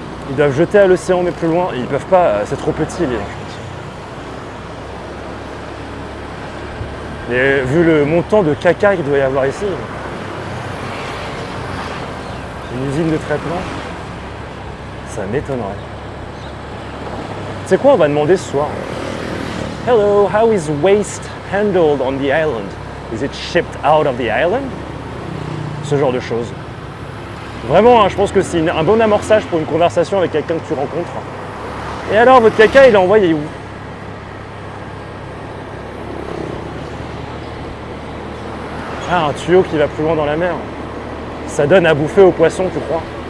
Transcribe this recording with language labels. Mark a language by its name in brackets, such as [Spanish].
[French] Ils doivent jeter à l'océan mais plus loin, et ils peuvent pas, c'est trop petit les gens, je pense. Et vu le montant de caca qu'il doit y avoir ici, une usine de traitement, ça m'étonnerait. Tu sais quoi, on va demander ce soir. [English] Hello, how is waste handled on the island? Is it shipped out of the island? [French] Ce genre de choses. Vraiment, hein, je pense que c'est un bon amorçage pour une conversation avec quelqu'un que tu rencontres. Et alors, votre caca, il est envoyé où? Ah, un tuyau qui va plus loin dans la mer. Ça donne à bouffer aux poissons, tu crois?